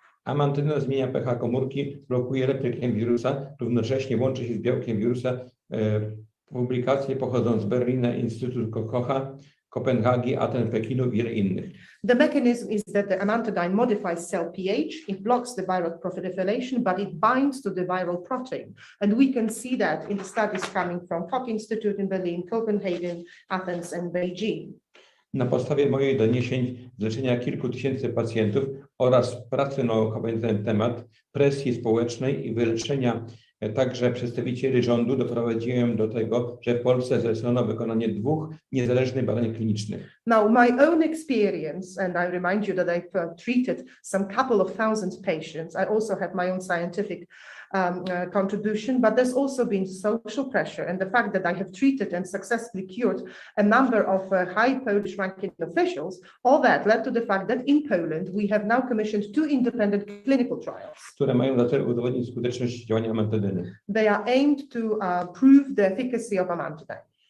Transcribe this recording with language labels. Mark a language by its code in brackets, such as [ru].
[pl] Amantyna zmienia pH komórki, blokuje replikę wirusa, równocześnie łączy się z białkiem wirusa. Publikacje pochodzą z Berlina, Instytutu Kocha, Kopenhagi, Aten, Pekinu i wiele innych. [en] The mechanism is that the amantadine modifies cell pH, it blocks the viral proliferation, but it binds to the viral protein. And we can see that in the studies coming from Koch Institute in Berlin, Copenhagen, Athens and Beijing. [pl] Na podstawie moich doniesień z leczenia kilku tysięcy pacjentów oraz pracy naukowej na ten temat, presji społecznej i wyleczenia także przedstawicieli rządu doprowadziłem do tego, że w Polsce zlecono wykonanie 2 niezależnych badań klinicznych. [en] Now, my own experience, and I remind you that I've treated some couple of thousand patients. I also have my own scientific contribution, but there's also been social pressure, and the fact that I have treated and successfully cured a number of high Polish ranking officials, all that led to the fact that in Poland we have now commissioned 2 independent clinical trials, [pl] które mają na celu udowodnić skuteczność działania amantydyny. [en] They are aimed to prove the efficacy of amantadine.